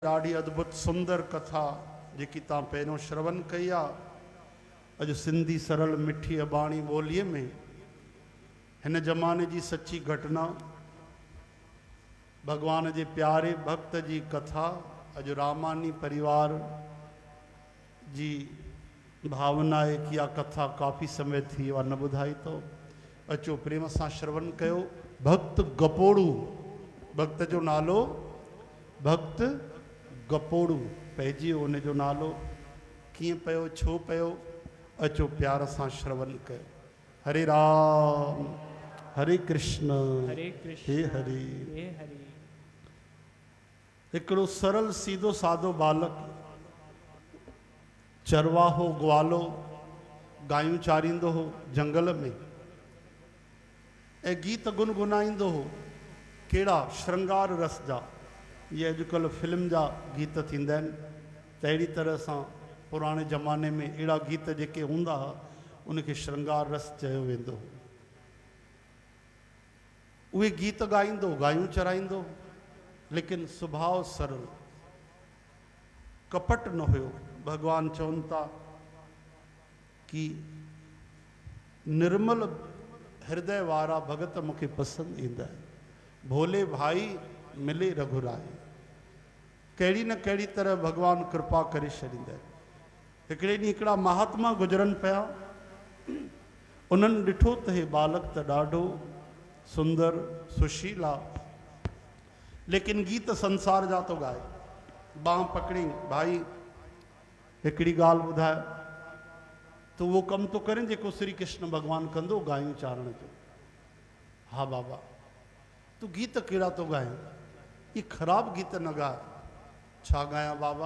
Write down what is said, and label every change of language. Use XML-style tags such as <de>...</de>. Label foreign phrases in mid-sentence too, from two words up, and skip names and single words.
<sd>ॾाढी अद्भुत सुंदर कथा जेकी तव्हां पहिरियों श्रवण कई आहे। अॼु सिंधी सरल मिठी अबाणी ॿोलीअ में हिन ज़माने जी सची घटना भगवान जे प्यारे भक्त जी कथा अॼु रामानी परिवार जी भावना आहे कि इहा कथा काफ़ी समय थी वियो आहे न ॿुधाई तो अचो प्रेम सां श्रवण कयो। भक्त गपोड़ू, भक्त जो नालो भक्त गपोड़ू पइजी उन जो नालो कीअं पियो छो पियो अचो प्यार सां श्रवण कयो।</sd> <sa>हरे राम हरे कृष्ण हे हरि।</sa> <sd>हिकिड़ो सरल सीधो सादो बालक चरवाहो ग्वालो गायूं चारींदो हो जंगल में ऐं गीत गुनगुनाईंदो हो। कहिड़ा श्रृंगार रस जा, ये अॼुकल्ह फिल्म जा गीत थींदा आहिनि त अहिड़ी तरह सां पुराणे ज़माने में अहिड़ा गीत जेके हूंदा हुआ उनखे श्रृंगार रस चयो वेंदो हो। उहे गीत ॻाईंदो गायूं चराईंदो लेकिन सुभाउ सरल, कपट न हुयो। भगवान चवनि था कि निर्मल हृदय वारा भगत मूंखे पसंदि ईंदा आहिनि।</sd> <hi>भोले भाई मिले रघुराई,</hi> <sd>कहिड़ी न कहिड़ी तरह भगवान कृपा करे छॾींदा आहिनि। हिकिड़े ॾींहुं हिकिड़ा महात्मा गुजरनि पिया, उन्हनि ॾिठो त हे बालक त ॾाढो सुंदर सुशील आहे लेकिन गीत संसार जा तो ॻाए। बांह पकड़ी, भाई हिकिड़ी ॻाल्हि ॿुधाए, तो उहो कमु तो करे जेको श्री कृष्ण भॻवानु कंदो गायूं चारण जो। हा बाबा, तूं गीत कहिड़ा तो ॻाए, ये ख़राब गीत न ॻाए। छा ॻायां बाबा?</sd>